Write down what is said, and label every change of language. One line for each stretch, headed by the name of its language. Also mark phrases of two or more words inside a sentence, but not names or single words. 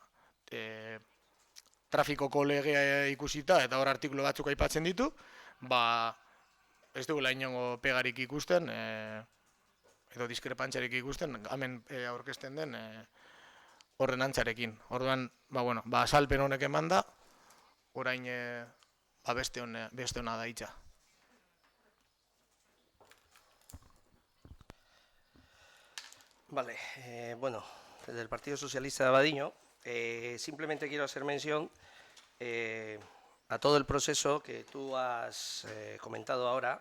Basque: trafikoko legea ikusita, eta hor artikulu batzuk aipatzen ditu, ez dugula inongo pegarik ikusten, edo diskrepantzarik ikusten, hemen aurkezten den ordenantzarekin. Orduan, azalpen honek eman da, orain beste hona da hitza.
Spanish: Vale, desde el Partido Socialista de Abadiño, simplemente quiero hacer mención a todo el proceso que tú has comentado ahora.